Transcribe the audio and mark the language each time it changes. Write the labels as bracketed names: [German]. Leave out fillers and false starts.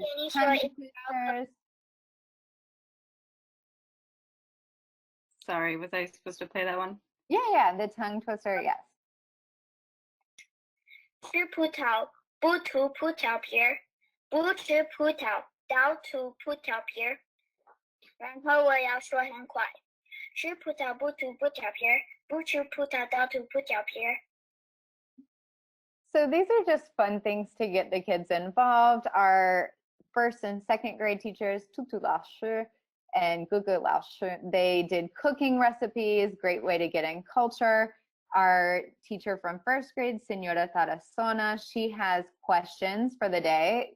[English] Sorry, was I supposed to play that one? Yeah, the tongue twister, yes. [Chinese] 吃葡萄，不吐葡萄皮儿，不吃葡萄，倒吐葡萄皮儿。然后我要说很快，吃葡萄不吐葡萄皮儿，不吃葡萄倒吐葡萄皮儿。 [English] So these are just fun things to get the kids involved. Our first and second grade teachers, Tutu Lao Shi and Gugu Lao Shi, they did cooking recipes, great way to get in culture. Our teacher from first grade, Senora Tarasona, she has questions for the day.